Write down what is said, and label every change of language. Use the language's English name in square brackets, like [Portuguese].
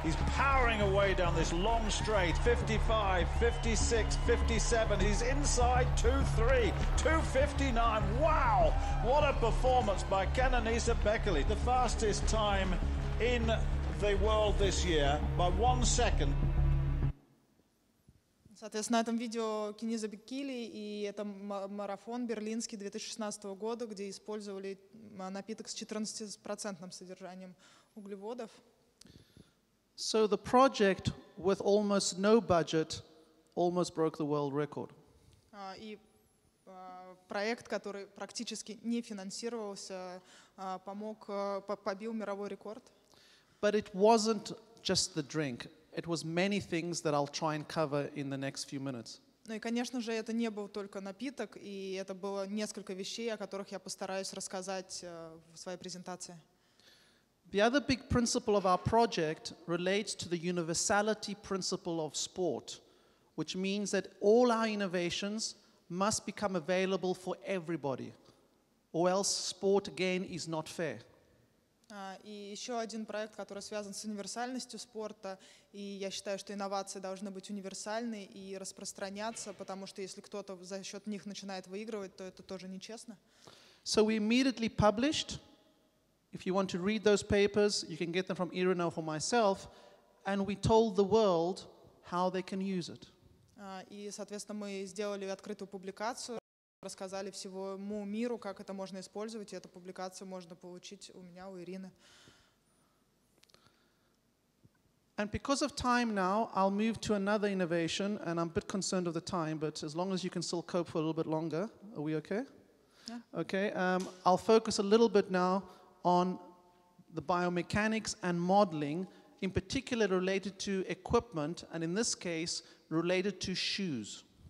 [English] He's powering away down this long straight, 55, 56, 57. He's inside 2-3, 2:59. Wow! What a performance by Kenenisa Bekele. The fastest time in the world this year by 1 second. [Russian] Соответственно, на этом видео Янниса Бекеле, и это марафон берлинский 2016 года, где использовали напиток с 14% содержанием углеводов. [English] So the project with almost no budget almost broke the world record. [Russian] И проект, который практически не финансировался, побил мировой рекорд. [English] But it wasn't just the drink. It was many things that I'll try and cover in the next few minutes. [Russian] Ну и, конечно же, это не был только напиток, и это было несколько вещей, о которых я постараюсь рассказать в своей презентации. [English] The other big principle of our project relates to the universality principle of sport, which means that all our innovations must become available for everybody, or else sport again is not fair. [Russian] И еще один проект, который связан с универсальностью спорта, и я считаю, что инновации должны быть универсальны и распространяться, потому что если кто-то за счет них начинает выигрывать, то это тоже нечестно. [English] So we immediately published. If you want to read those papers, you can get them from Irina or from myself, and we told the world how they can use it. [Russian] И, соответственно, мы сделали открытую публикацию, рассказали всему миру, как это можно использовать, и эту публикацию можно получить у меня, у Ирины. [English] And because of time now, I'll move to another innovation, and I'm a bit concerned of the time, but as long as you can still cope for a little bit longer, are we okay? Yeah. Okay, I'll focus a little bit now on the biomechanics and modeling, in particular related to equipment, and in this case, related to shoes.